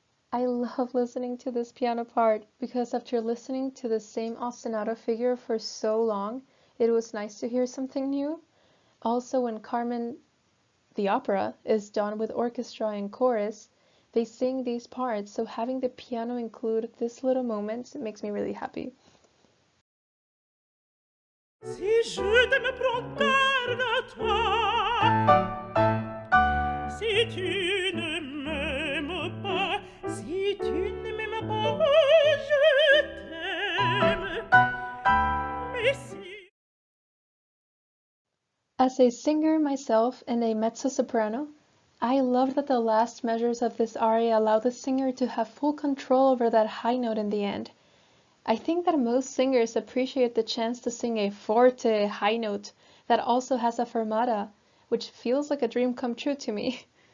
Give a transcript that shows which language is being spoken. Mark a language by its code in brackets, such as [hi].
[en] I love listening to this piano part because after listening to the same ostinato figure for so long, it was nice to hear something new. Also, when Carmen, the opera, is done with orchestra and chorus, they sing these parts, so having the piano include this little moment makes me really happy. [fr] Si je t'aime, prends garde à toi. Si tu ne m'aimes pas, si tu ne m'aimes pas, je t'aime. Mais si... [en] As a singer myself and a mezzo-soprano, I love that the last measures of this aria allow the singer to have full control over that high note in the end. I think that most singers appreciate the chance to sing a forte high note that also has a fermata, which feels like a dream come true to me.